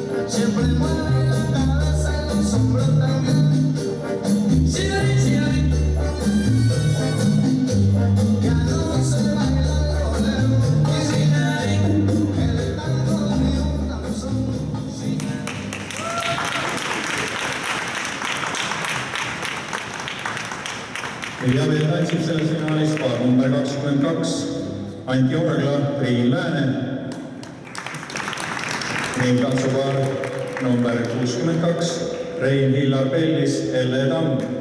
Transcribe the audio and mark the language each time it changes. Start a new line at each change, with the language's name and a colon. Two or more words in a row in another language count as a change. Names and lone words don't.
Spanish: siempre mueve la cabeza y los hombros también. Chile, Chile, ya no se baila el bolero y sin ahí, el tango ni un danzón.
Estonian: ja veel tantsib selles finaalis paar number 22 Anti Orgla, Triin Lääne ning tantsupaar number 62 Rein Hillar Pellis, Elle Tamm.